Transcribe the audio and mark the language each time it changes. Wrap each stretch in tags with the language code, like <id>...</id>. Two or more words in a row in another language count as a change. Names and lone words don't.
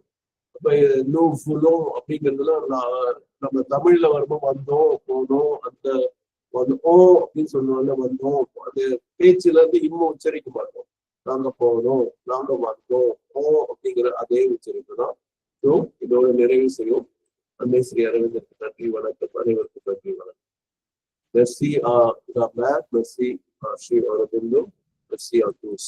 <ta>அப்ப ஃபுல்லும் அப்படிங்கிறதுலாம் நம்ம தமிழ்ல வரும்போது வந்தோம் போனோம் அந்த ஓ அப்படின்னு சொல்லுவாங்க. வந்தோம் அது பேச்சுல இன்னும் உச்சரிக்க மாட்டோம். நாங்க போனோம் நாங்க வந்தோம் ஓ அப்படிங்கிற அதே உச்சரிப்பு தான். ஸோ இதோட நிறைவு செய்யும். அன்னை ஸ்ரீ அரவிந்தருக்கு நன்றி வணக்கம். அனைவருக்கும் நன்றி வணக்கம்.</ta> <fr>Merci à la mère, merci à Sri Aurobindo, merci à tous.</fr>